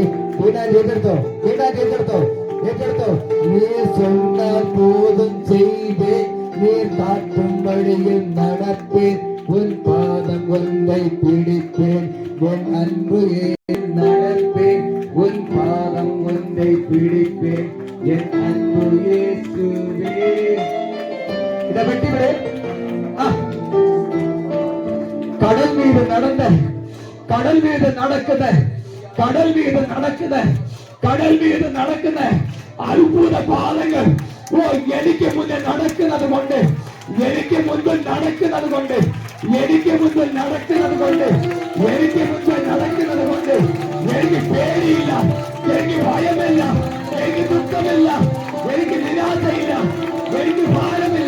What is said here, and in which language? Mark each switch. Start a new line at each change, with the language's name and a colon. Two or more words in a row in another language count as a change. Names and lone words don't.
Tamil: எதிர்த்தோ நீ சொன்னால் போதும் செய்வேன், நீ காட்டும் வழியில் நடப்பேன், உன் பாதம் ஒன்றை பிடிப்பேன், என் அன்பு நடப்பேன், உன் பாதம் ஒன்றை பிடிப்பேன், என் அன்பு இயேசுவே. இதை வெட்டி விடு. கடல் மீது நடந்த, கடல் மீது நடக்குது, கடல் மீது நடக்குது, கடல் மீது நடக்குது
Malayalam: അത്ഭുത പാദങ്ങൾ. എനിക്ക് മുന്നിൽ നടക്കുന്നത് കൊണ്ട്, എനിക്ക് മുൻപിൽ നടക്കുന്നത് കൊണ്ട്, എനിക്ക് മുൻപിൽ നടക്കുന്നത് കൊണ്ട്, എനിക്ക് മുൻപിൽ നടക്കുന്നത് കൊണ്ട് എനിക്ക് പേടിയില്ല, എനിക്ക് ഭയമില്ല, എനിക്ക് ദുഃഖമില്ല, എനിക്ക് നിരാശയില്ല, എനിക്ക് ഭാരമില്ല.